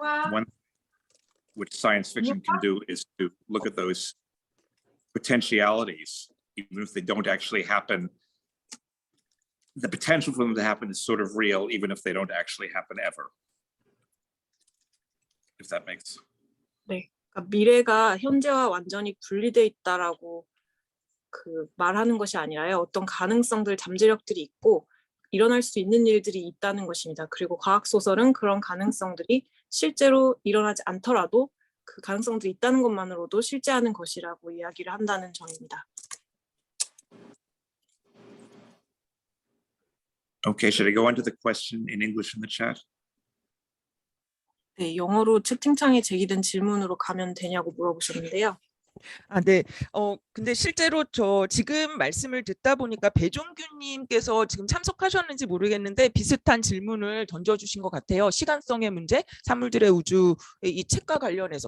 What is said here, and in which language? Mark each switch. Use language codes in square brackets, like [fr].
[en] One which science fiction can do is to look at those potentialities, even if they don't actually happen. The potential for them to happen is sort of real, even if they don't actually happen ever. If that makes. [ko] 네, 그러니까 미래가 현재와 완전히 분리돼 있다라고 말하는 것이 아니라요. 어떤 가능성들, 잠재력들이 있고 일어날 수 있는 일들이 있다는 것입니다. 그리고 과학 소설은 그런 가능성들이 실제로 일어나지 않더라도 그 가능성들이 있다는 것만으로도 실제하는 것이라고 이야기를 한다는 점입니다. [en] Okay, should I go on to the question in English in the chat? [ko] 네, 영어로 채팅창에 제기된 질문으로 가면 되냐고 물어보셨는데요. 네. 근데 실제로 저 지금 말씀을 듣다 보니까 배종규님께서 지금 참석하셨는지 모르겠는데 비슷한 질문을 던져주신 것 같아요. 시간성의 문제, 사물들의 우주의 이 책과 관련해서.